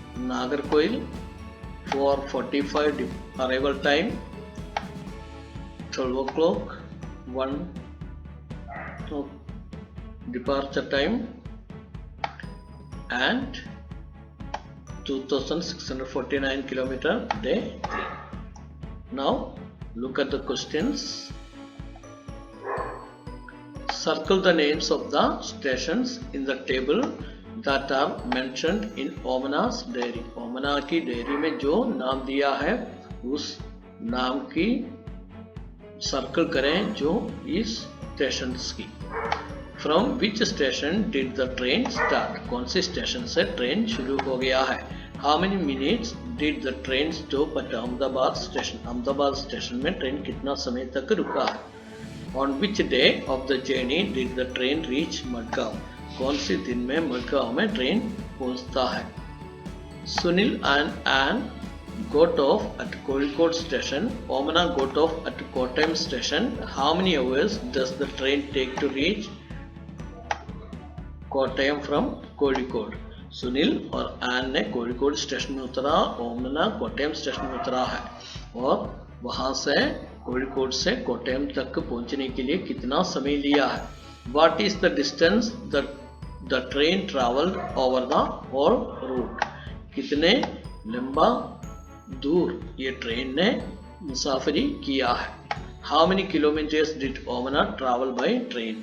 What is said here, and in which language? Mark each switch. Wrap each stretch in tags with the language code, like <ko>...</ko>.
<en>Nagarkoil 4:45, arrival time 12 o'clock, 1 departure time, and 2649 kilometer, day 3. Now look at the questions. Circle the names of the stations in the table that are mentioned in Omana's diary.</en> <hi>ओमना की diary में जो नाम दिया है उस नाम की circle करें जो इस स्टेशंस की.</hi> <en>From which station did the train start?</en> <hi>कौन से स्टेशन से ट्रेन शुरू हो गया है?</hi> <en>How many minutes did the train stop at Ahmedabad station?</en> <hi>Ahmedabad station में ट्रेन कितना समय तक रुका है?</hi> <en>On which day of the journey did the train reach Madgaon?</en> <hi>कौन से दिन में मडगांव में ट्रेन पहुंचता है?</hi> <en>Sunil and Anne got off at Kozhikode station. Omana got off at Kottayam station. How many hours does the train take to reach Kottayam from Kozhikode?</en> <hi>Sunil और N ने Kozhikode station में उतरा, ओमना कोट्टयम स्टेशन में उतरा है और वहां से कोझिकोड से कोट्टयम तक पहुंचने के लिए कितना समय लिया है?</hi> <en>What is the distance the train traveled over the whole route?</en> <hi>कितने लंबा दूर ये ट्रेन ने मुसाफरी किया है?</hi> <en>How many kilometers did Omana travel by train?</en>